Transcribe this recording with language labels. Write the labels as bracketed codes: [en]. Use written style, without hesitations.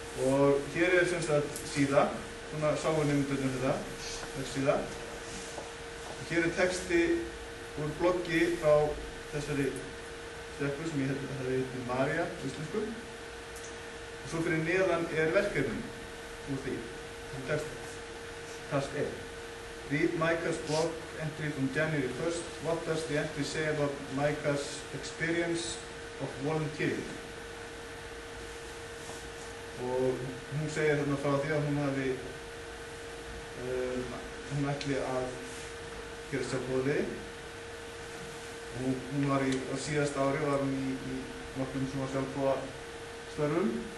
[is] Og hér er sem sagt síða, svona sáu nemendurnir þetta síða. Og hér er texti úr bloggi frá þessari stelpu sem ég held að það heitir María á íslensku. Og svo fyrir neðan er verkefnin úr því, þessum texti. [en] Task 1. Read Micah's blog entry from January 1st. What does the entry say about Micah's experience of volunteering? [is] Og hún segir þarna frá því að hún ætli að gera sjálfboðaliði. Hún var á síðasta ári var hún í nokkrum svona sjálfboðastörfum.